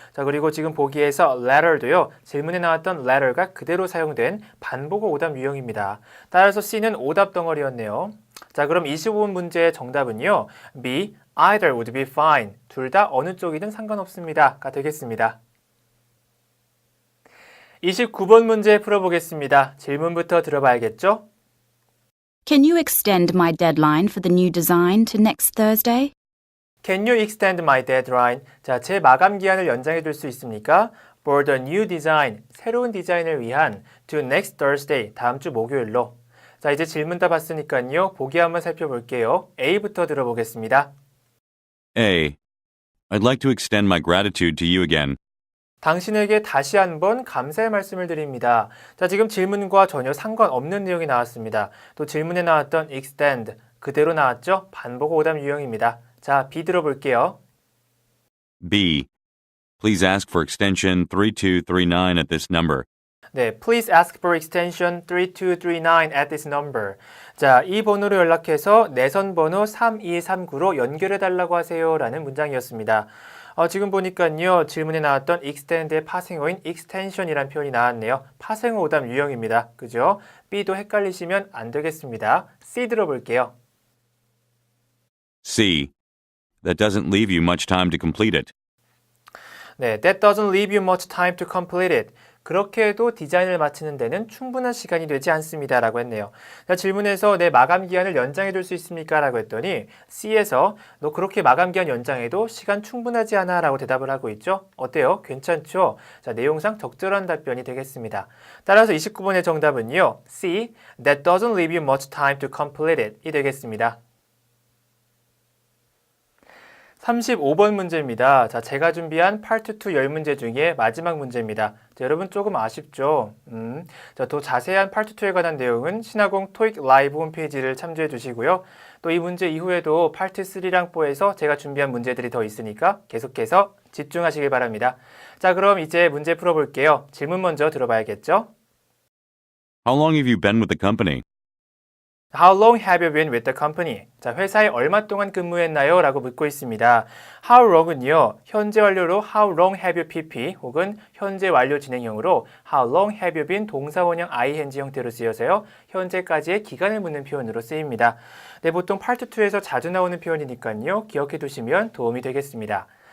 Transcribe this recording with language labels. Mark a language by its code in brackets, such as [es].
[ko] 자, 그리고 지금 보기에서 letter도요. 질문에 나왔던 letter가 그대로 사용된 반복어 오답 유형입니다. 따라서 C는 오답 덩어리였네요. 자, 그럼 25번 문제의 정답은요. [en] B. Either would be fine. [ko] 둘 다 어느 쪽이든 상관없습니다.가 되겠습니다. 29번 문제 풀어보겠습니다. 질문부터 들어봐야겠죠? [en] Can you extend my deadline for the new design to next Thursday? Can you extend my deadline? [ko] 자, 제 마감 기한을 연장해 줄 수 있습니까? [en] For the new design, [ko] 새로운 디자인을 위한 [en] to next Thursday, [ko] 다음 주 목요일로. 자, 이제 질문 다 봤으니까요. 보기 한번 살펴볼게요. A부터 들어보겠습니다. [en] A. I'd like to extend my gratitude to you again. [ko] 당신에게 다시 한번 감사의 말씀을 드립니다. 자, 지금 질문과 전혀 상관없는 내용이 나왔습니다. 또 질문에 나왔던 extend, 그대로 나왔죠? 반복 오답 유형입니다. 자, B 들어볼게요. [en] B. Please ask for extension 3239 at this number. 네, please ask for extension 3239 at this number. [ko] 자, 이 번호로 연락해서 내선 번호 3239로 연결해 달라고 하세요 라는 문장이었습니다. 지금 보니까요, 질문에 나왔던 extend의 파생어인 extension이란 표현이 나왔네요. 파생어 오답 유형입니다. 그죠? B도 헷갈리시면 안 되겠습니다. C 들어볼게요. [en] C. That doesn't leave you much time to complete it. 네, that doesn't leave you much time to complete it. [ko] 그렇게 해도 디자인을 마치는 데는 충분한 시간이 되지 않습니다. 라고 했네요. 자, 질문에서 내 마감 기한을 연장해 줄 수 있습니까? 라고 했더니 C에서 너 그렇게 마감 기한 연장해도 시간 충분하지 않아 라고 대답을 하고 있죠. 어때요? 괜찮죠? 자, 내용상 적절한 답변이 되겠습니다. 따라서 29번의 정답은요. C. [en] That doesn't leave you much time to complete it. [ko] 이 되겠습니다. 35번 문제입니다. 자, 제가 준비한 파트 2 10문제 중에 마지막 문제입니다. 자, 여러분 조금 아쉽죠? 자, 더 자세한 파트 2에 관한 내용은 신화공 토익 라이브 홈페이지를 참조해 주시고요. 또 이 문제 이후에도 파트 3랑 4에서 제가 준비한 문제들이 더 있으니까 계속해서 집중하시길 바랍니다. 자, 그럼 이제 문제 풀어볼게요. 질문 먼저 들어봐야겠죠? [en] How long have you been with the company? How long have you been with the company? [ko] 자, 회사에 얼마 동안 근무했나요? 라고 묻고 있습니다. How long은요, 현재 완료로 [en] How long have you PP [ko] 혹은 현재 완료 진행형으로 [en] How long have you been [ko] 동사원형 ing 형태로 쓰여서요, 현재까지의 기간을 묻는 표현으로 쓰입니다. 네, 보통 파트 2에서 자주 나오는 표현이니까요, 기억해 두시면 도움이 되겠습니다.